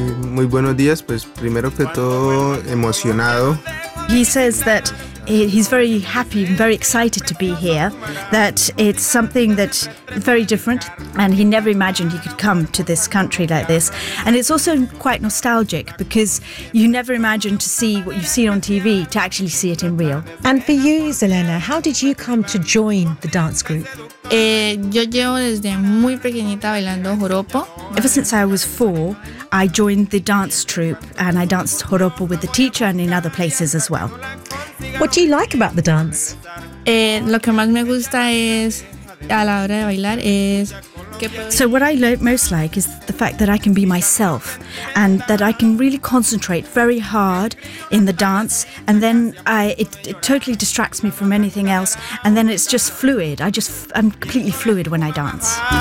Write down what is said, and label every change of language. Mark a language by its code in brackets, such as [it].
[es] Muy buenos días, pues primero que todo emocionado. [en] He says that he's very happy, very excited to be here, that it's something that's very different and he never imagined he could come to this country like this. And it's also quite nostalgic because you never imagine to see what you've seen on TV to actually see it in real. And for you, Zelena, how did you come to join the dance group? [es] Yo llevo desde muy pequeñita bailando joropo. [en] Ever since I was 4, I joined the dance troupe and I danced joropo with the teacher and in other places as well. What do you like about the dance? [es] Lo que más me gusta es a la hora de bailar es. [en] So what I most like is the fact that I can be myself and that I can really concentrate very hard in the dance, and then it totally distracts me from anything else, and then it's just fluid. I'm completely fluid when I dance.